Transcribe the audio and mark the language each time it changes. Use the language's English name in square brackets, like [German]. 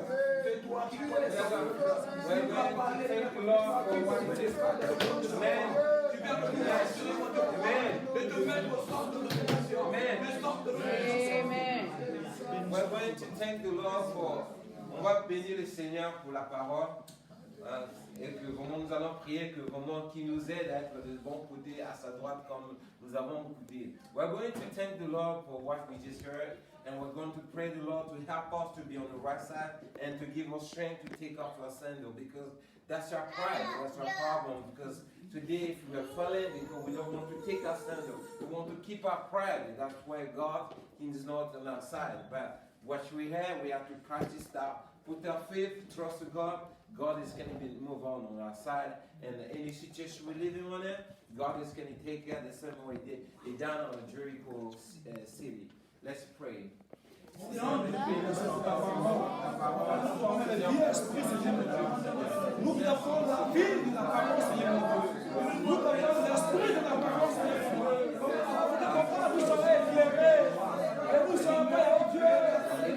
[English] We're going to thank the Lord for what He did. Amen. Amen. We're going to thank the Lord for. [French] On va bénir le Seigneur pour la parole. Et que vraiment nous allons prier que vraiment qu'il nous aide à être de bon côté, à sa droite comme nous avons écouté. [English] We're going to thank the Lord for what we just heard. And we're going to pray the Lord to help us to be on the right side and to give us strength to take off our sandal, because that's our pride, that's our problem. Because today, if we are falling, because we don't want to take our sandal, we want to keep our pride. That's why God is not on our side. But what we have to practice that. Put our faith, trust in God. God is going to move on our side. And any situation we're living on it, God is going to take care the same way they done on Jericho city. Let's pray. [French] Nous avons l'esprit de la parole, Seigneur. Nous avons l'esprit de la parole, Seigneur. Nous sommes éclairés. Et nous sommes prêts, oh Dieu.